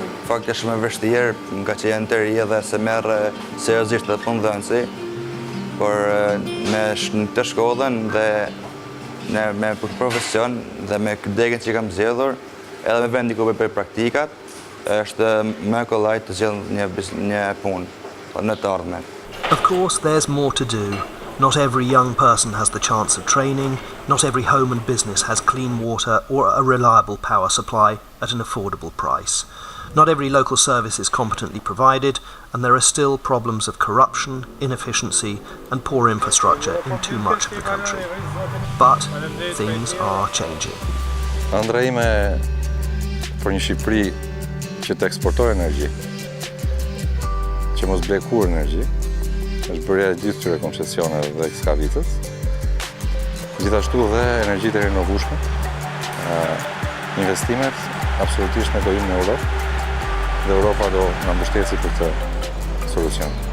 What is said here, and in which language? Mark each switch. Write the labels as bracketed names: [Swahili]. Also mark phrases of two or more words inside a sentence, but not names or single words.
[Albanian] Fakti është shumë e vështirë, nga që janë të ri edhe se merr seriozisht edhe punëdhënësi, por me të shkollën dhe me profesion dhe me degën që kam zgjedhur, edhe me vendi ku bëj praktikat, është më kollaj të zgjidh një punë në të ardhmen. [English] Of course, there's more to do. Not every young person has the chance of training, not every home and business has clean water or a reliable power supply at an affordable price. Not every local service is competently provided, and there are still problems of corruption, inefficiency and poor infrastructure in too much of the country. But things are changing. [Albanian] Ëndra ime për një Shqipëri që të eksportoj energji, që mos blej kur energji, është bërja e gjithë këtyre koncesioneve dhe ekskavitës, gjithashtu dhe energjitë e rinovueshme, investimet absolutisht ne do jemi në Europë, dhe Europa do na mbështesi për këtë solucion.